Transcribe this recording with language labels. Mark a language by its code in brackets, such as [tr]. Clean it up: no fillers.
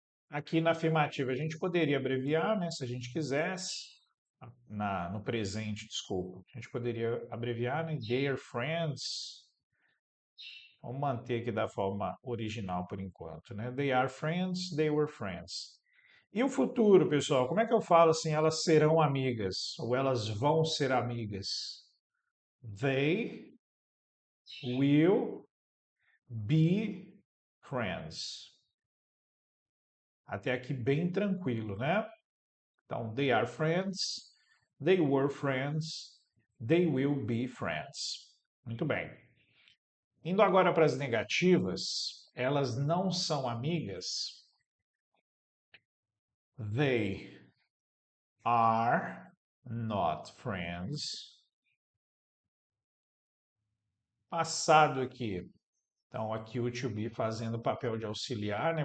[pt] Aqui na afirmativa a gente poderia abreviar, né, se a gente quisesse, no presente, desculpa. A gente poderia abreviar, né, Dear Friends. Vamos manter aqui da forma original por enquanto, né? [en] They are friends, they were friends. [pt] E o futuro, pessoal? Como é que eu falo assim, elas serão amigas? Ou elas vão ser amigas? [en] They will be friends. [pt] Até aqui bem tranquilo, né? Então, [en] they are friends, they were friends, they will be friends. [pt] Muito bem. Indo agora para as negativas, elas não são amigas. [en] They are not friends. [pt] Passado aqui. Então, aqui o to be fazendo o papel de auxiliar, né?